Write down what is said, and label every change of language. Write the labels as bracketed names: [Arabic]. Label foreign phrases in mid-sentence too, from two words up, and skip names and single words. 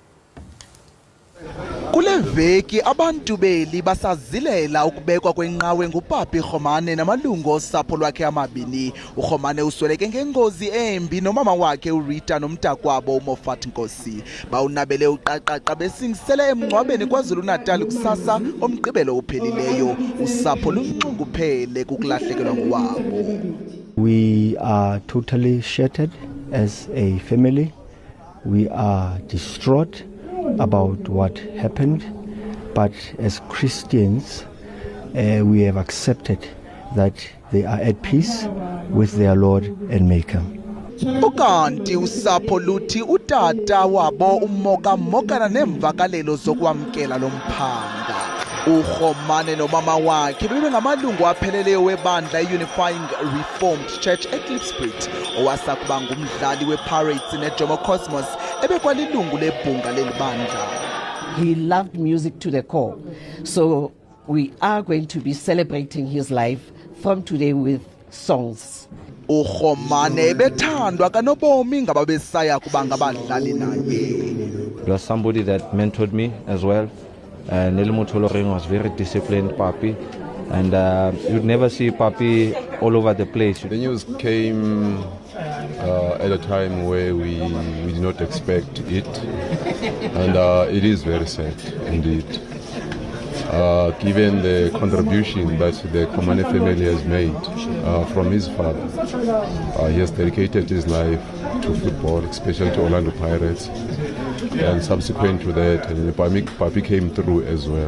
[Xhosa] Kule veki abantu beli basazilela ukubekwa kwenqawe nguPapi Rhomane namalungu osapho lwakhe amabini. uRhomane usweleke ngengozi embi nomama wakhe uRita nomntakwabo uMofat Nkosi. Bawunabele uqaqaqa besingisele emngcwabeni KwaZulu-Natal kusasa omgqibelo uphelileyo. Usapho lunxunguphele kukulahlekelwa ngowabo. [English] We are totally shattered as a family. We are distraught about what happened, but as Christians we have accepted that they are at peace with their Lord and Maker. [Xhosa] Ukanti usapho luthi utata wabo umoka nemvakalelo zokwamkela lomphanga. uRhomane nomama wakhe bebengamalungu apheleleyo webandla Unifying Reformed Church eClipspruit owasakuba ngumdlali wePirates neJomo Cosmos ebekwalilungu lebhunga lelibandla. [English] He loved music to the core. So we are going to be celebrating his life from today with songs. [Xhosa] uRhomane bethandwa kanobomi ngababesaya kuba ngabadlali naye. [English] He was somebody that mentored me as well. Nelimutholoring was very disciplined, Papi, and you'd never see Papi all over the place. The news came at a time where we did not expect it, and it is very sad indeed. Given the contribution that the Khomane family has made from his father, he has dedicated his life to football, especially to Orlando Pirates, and subsequent to that, Papi came through as well.